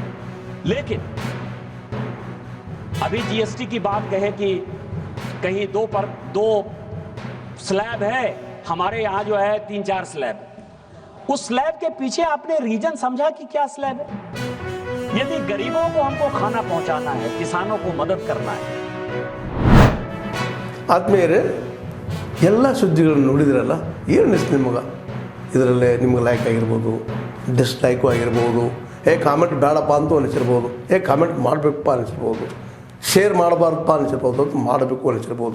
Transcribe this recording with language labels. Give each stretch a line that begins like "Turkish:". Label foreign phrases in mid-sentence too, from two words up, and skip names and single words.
Hindi: लेकिन अभी जीएसटी की बात कहे कि कहीं दो स्लैब है, हमारे यहाँ जो है 3-4 स्लैब. उस स्लैब के पीछे आपने रीजन समझा कि क्या स्लैब है? यदि गरीबों को हमको खाना पहुंचाना है, किसानों को मदद करना है.
Kannada: ಆದ್ಮೇಲೆ ಎಲ್ಲ ಸುದ್ದಿಗಳನ್ನು ನೋಡಿದ್ರಲ್ಲ, ಏನು ಅನಿಸ್ತು ನಿಮಗೆ? ಇದರಲ್ಲೇ ನಿಮ್ಗೆ ಲೈಕ್ ಆಗಿರ್ಬೋದು, ಡಿಸ್ಲೈಕು ಆಗಿರ್ಬೋದು, ಕಾಮೆಂಟ್ ಬೇಡಪ್ಪ ಅಂತೂ ಅನಿಸಿರ್ಬೋದು, ಕಾಮೆಂಟ್ ಮಾಡಬೇಕಪ್ಪ ಅನಿಸಿರ್ಬೋದು, ಶೇರ್ ಮಾಡಬಾರ್ದಪ್ಪ ಅನಿಸಿರ್ಬೋದು, ಅಥವಾ ಮಾಡಬೇಕು ಅನಿಸಿರ್ಬೋದು.